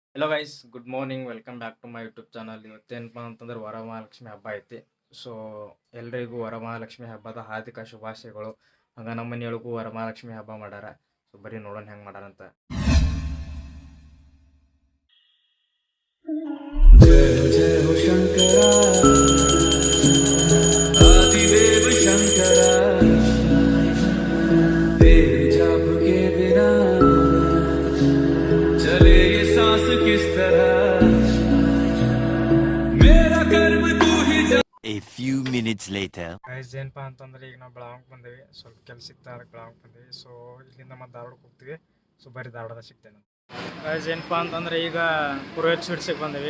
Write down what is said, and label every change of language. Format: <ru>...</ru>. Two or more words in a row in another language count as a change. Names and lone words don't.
<en>Hello guys, good morning. Welcome back to my YouTube channel.</en> <kn>ಇವತ್ತೇನಪ್ಪ ಅಂತಂದ್ರೆ ವರಮಹಾಲಕ್ಷ್ಮಿ ಹಬ್ಬ ಐತಿ. ಸೊ ಎಲ್ರಿಗೂ ವರಮಹಾಲಕ್ಷ್ಮಿ ಹಬ್ಬದ ಹಾರ್ದಿಕ ಶುಭಾಶಯಗಳು. ಹಂಗ ನಮ್ಮ ಮನೆಯೊಳಗೂ ವರಮಹಾಲಕ್ಷ್ಮಿ ಹಬ್ಬ ಮಾಡ್ಯಾರ. ಸೊ ಬರೀ ನೋಡೋಣ ಹೆಂಗೆ ಮಾಡ್ಯಾರಂತ.</kn> <hi>जय जय हो शंकरा आदिदेव शंकरा तेरे जाप के बिना चले ये सांस किस तरह मेरा कर्म तू ही जान।</hi> <en>A few minutes later.</en> <kn>ಗೈಸ್ ಏನಪ್ಪ ಅಂತಂದ್ರೆ ಈಗ ನಾವು ಬೆಳಗಾವಿಗೆ ಬಂದೇವಿ. ಸ್ವಲ್ಪ ಕೆಲಸ ಸಿಗ್ತಾ ಬೆಳಗಾವಿಗೆ ಬಂದೇವಿ. ಸೊ ಇಲ್ಲಿಂದ ಮತ್ತೆ ಧಾರವಾಡಕ್ಕೆ ಹೋಗ್ತೀವಿ. ಸೊ ಬರೀ ಧಾರವಾಡದಾಗ ಸಿಗ್ತೇನೆ. ಗೈಸ್ ಏನಪ್ಪ ಅಂತಂದ್ರೆ ಈಗ ಪುರೋಹಿತ್ ಸ್ವೀಟ್ಸಿಗೆ ಬಂದೇವಿ.</kn>